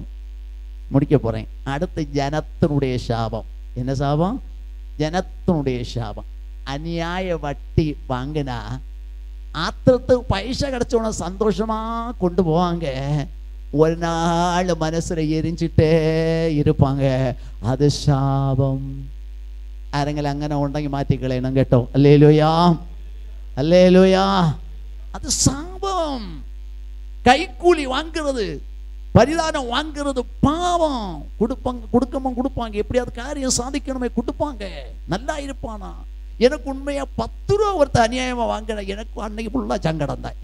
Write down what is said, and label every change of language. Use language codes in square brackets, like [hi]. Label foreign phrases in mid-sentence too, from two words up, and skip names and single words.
[ta] முடிக்க போறேன். அடுத்து ஜனத்தினுடைய சாபம். என்ன சாபம்? ஜனத்தினுடைய சாபம். அநியாய வட்டி வாங்கினா ஆத்திரத்துக்கு பைசா கிடைச்சவன சந்தோஷமா கொண்டு போவாங்க. ஒரு நாள் மனசுல எரிஞ்சிட்டே இருப்பாங்க. அது சாபம். [ml] ആരെങ്കിലും അങ്ങനെ ഉണ്ടെങ്കിൽ മാറ്റിക്കളയണം കേട്ടോ. [ta] அல்லேலூயா, அல்லேலூயா. அது சாபம். கைக்கூலி வாங்குறது, பரிதானம் வாங்குறது பாவம். கொடுப்பாங்க. எப்படியாவது காரியம் சாதிக்கணுமே கொடுப்பாங்க. நல்லா இருப்பானா? எனக்கு உண்மையா 10 ரூபா ஒருத்த அநியாயமா வாங்கின எனக்கு அன்னைக்கு ஃபுல்லா சங்கடம் தான்.